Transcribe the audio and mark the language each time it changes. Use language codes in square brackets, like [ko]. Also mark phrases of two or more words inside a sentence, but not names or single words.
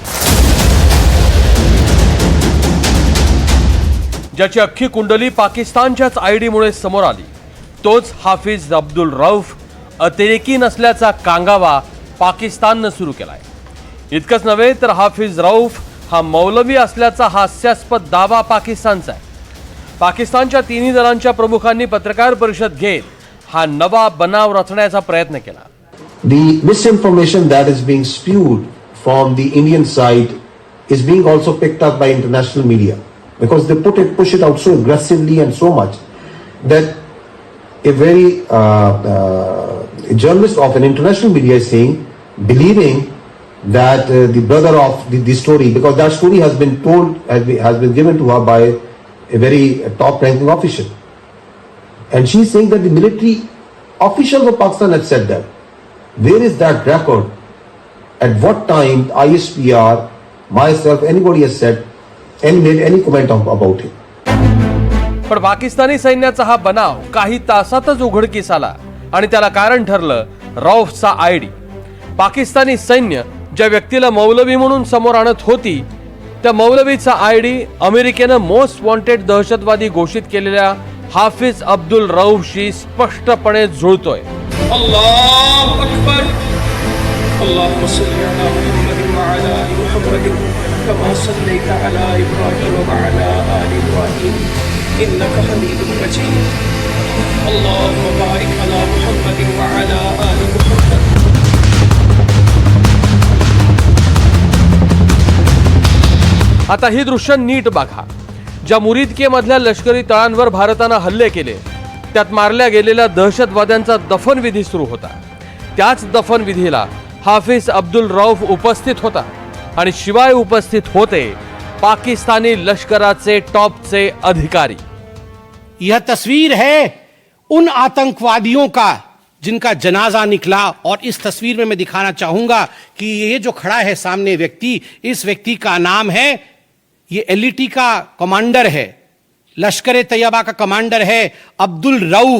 [mr] ज्याची अख्खी कुंडली पाकिस्तानच्याच आयडीमुळे समोर आली तोच हाफिज अब्दुल रऊफ अतिरेकी नसल्याचा कांगावा पाकिस्ताननं सुरू केलाय. इतकंच नव्हे तर हाफिज रऊफ हा मौलवी असल्याचा हास्यास्पद दावा पाकिस्तानचा आहे. पाकिस्तानच्या तिन्ही दलांच्या प्रमुखांनी पत्रकार परिषद घेत हा नवा बनाव रचण्याचा प्रयत्न केला. [en] The misinformation that is being spewed from the Indian side is being also picked up by international media because they push it out so aggressively and so much that a very a journalist of an international media is saying, believing that the brother of the story, because that story has been told, has been given to her by a very top ranking official, and she is saying that the military officials of Pakistan have said that. Where is that record? At what time ISPR, myself, anybody has said and made any comment about it? [mr] पण पाकिस्तानी सैन्याचा हा बनाव काही तासातच उघडकीस आला आणि त्याला कारण ठरलं रऊफचा आयडी. पाकिस्तानी सैन्य ज्या व्यक्तीला मौलवी म्हणून समोर आणत होती त्या मौलवीचा आयडी अमेरिकेनं [en] most wanted [mr] दहशतवादी घोषित केलेल्या हाफिज अब्दुल रऊफशी स्पष्टपणे जुळतोय. [ar] الله أكبر. اللهم صل على محمد وعلى آل محمد كما صليت على إبراهيم وعلى آل إبراهيم إنك حميد مجيد. اللهم بارك على محمد وعلى آل محمد. [mr] आता ही दृश्य नीट बघा. ज्या मुरिदकेमधल्या लष्करी तळांवर भारतानं हल्ले केले त्यात मारल्या गेलेल्या दहशतवाद्यांचा दफनविधी सुरू होता. त्याच दफनविधीला हाफिज अब्दुल रऊफ उपस्थित होता आणि शिवाय उपस्थित होते पाकिस्तानी लष्कराचे टॉपचे अधिकारी. [hi] यह तस्वीर है उन आतंकवादियों का जिनका जनाजा निकला. और इस तस्वीर में मैं दिखाना चाहूंगा कि ये जो खड़ा है सामने व्यक्ति, इस व्यक्ति का नाम है, ये एलईटी का कमांडर है, लश्कर तैयबा का कमांडर है अब्दुल रऊफ.